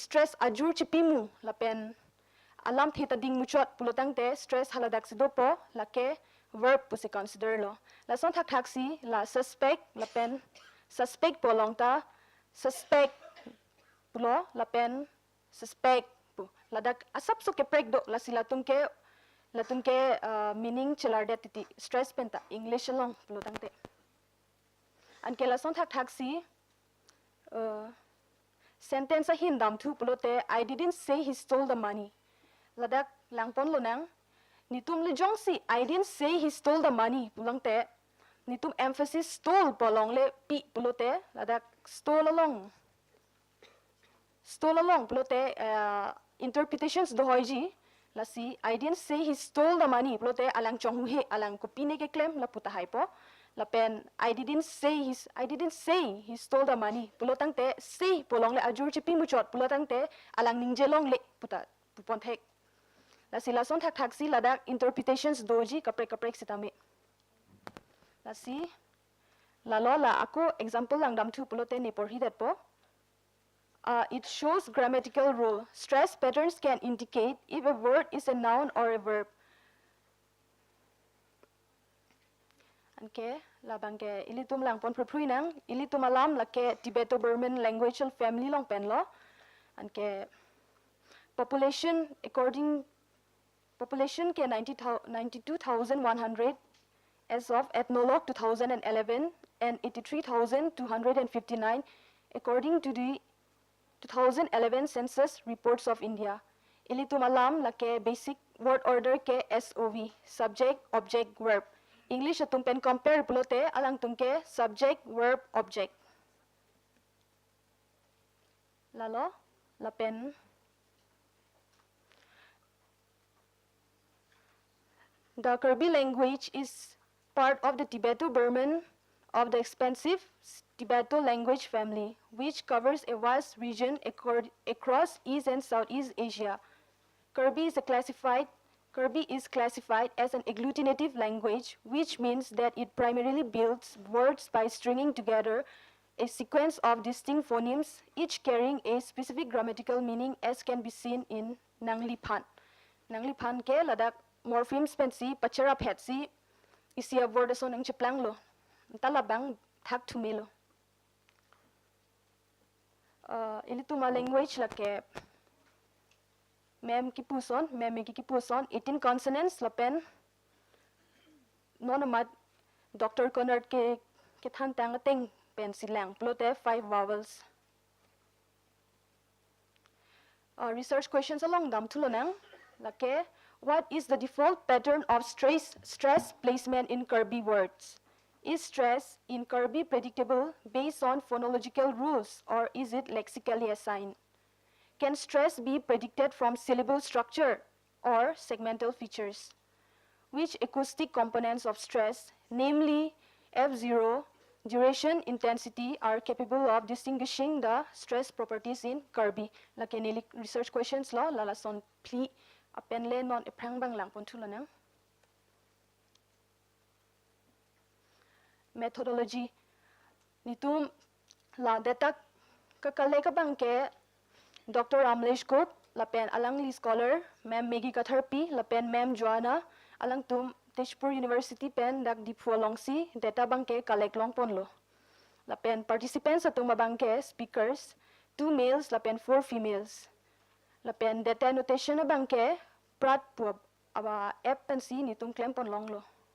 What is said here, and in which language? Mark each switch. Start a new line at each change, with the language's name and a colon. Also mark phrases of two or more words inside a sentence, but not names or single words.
Karbi: stress ajur chipimu la pen alam thita ding muchot pulotang te stress haladak sido po lake verb po si consider lo la son thak thak si la suspect la pen suspect polong ta suspect pulo la pen suspect po ladak asap so ke prek do la sila tum ke meaning chelar de titi stress penta English along pulotang te an ke la son thak thak si sentence hindam thu pulote
English: I didn't say he stole the money
Karbi: ladak langpon lonang nitum le jong si
English: I didn't say he stole the money
Karbi: pulang te nitum emphasis stole polong le pi pulote ladak stole along pulote interpretations do hoiji la si
English: I didn't say he stole the money
Karbi: pulote alang chong he alang kopine ke claim la puta hai po la pen
English: I didn't say he stole the money
Karbi: pulotang te say polong le ajur chipi muchot pulotang te alang ningjelong le puta pupon thek la sila son thak thak si ladak interpretations doji kaprek sitame la si la lo la ako example lang dam thu pulote ne porhi dat po
English: it shows grammatical rule stress patterns can indicate if a word is a noun or a verb
Karbi: anke labangke ilitum lang pon phrui nang ilitum alam lake
English: Tibeto-Burman language family
Karbi: long pen lo anke population
English: ke 92,100 as of ethnologue 2011 and 83,259 according to the 2011 census reports of India
Karbi: ilitum alam lake
English: basic word order ke SOV subject object verb English
Karbi: atung pen compare pulote alang tungke
English: subject verb object lalo la pen the Karbi language is part of the Tibeto-Burman of the expansive Tibeto language family which covers a vast region across East and Southeast Asia. Karbi is classified as an agglutinative language, which means that it primarily builds words by stringing together a sequence of distinct phonemes, each carrying a specific grammatical meaning as can be seen in Nanglipan.
Karbi: Nanglipan ke ladak morphemes pensi pachara phetsi isia word ason ang chiplang lo. Talabang thak tumilo. Ilituma language lake mem ki puson 18 consonants lapen nonamat Dr.
English: Conrad
Karbi: ke than tang ting pen silang plote
English: 5 vowels research questions
Karbi: along dam tulonang lake
English: what is the default pattern of stress placement in Karbi words? Is stress in Karbi predictable based on phonological rules or is it lexically assigned? Can stress be predicted from syllable structure or segmental features? Which acoustic components of stress, namely F0, duration, intensity, are capable of distinguishing the stress properties in Karbi? Like any research questions
Karbi: lo, lalason pli apen le non eprang bang lang pontulanang. Methodology nitum la data kakale ka bang ke Dr. Amlesh Gop lapen alang li scholar Ma'am Maggie Katharpi lapen Ma'am Joanna alang tum Tezpur University pen dak diphu longsi data bang ke collect long pon lo lapen participants atung mabang ke speakers 2 males lapen 4 females lapen
English: data annotation
Karbi: bang ke prat pu aba app pen si nitum claim pon long lo